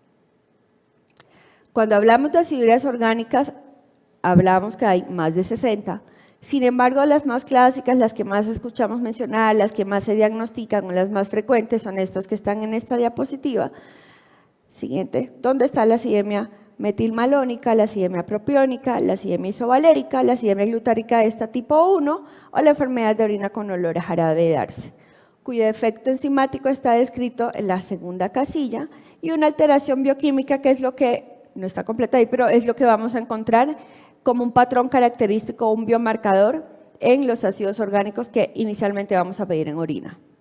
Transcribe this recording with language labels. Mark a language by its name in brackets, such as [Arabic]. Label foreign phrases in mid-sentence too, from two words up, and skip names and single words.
[Spanish] Cuando hablamos de acidurias orgánicas, hablamos que hay más de 60. Sin embargo, las más clásicas, las que más escuchamos mencionar, las que más se diagnostican o las más frecuentes son estas que están en esta diapositiva. Siguiente, ¿dónde está la acidemia metilmalónica, la acidemia propiónica, la acidemia isovalérica, la acidemia glutárica esta tipo 1 o la enfermedad de orina con olor a jarabe de Darce, cuyo efecto enzimático está descrito en la segunda casilla y una alteración bioquímica que es lo que, no está completa ahí, pero es lo que vamos a encontrar como un patrón característico o un biomarcador en los ácidos orgánicos que inicialmente vamos a pedir en orina.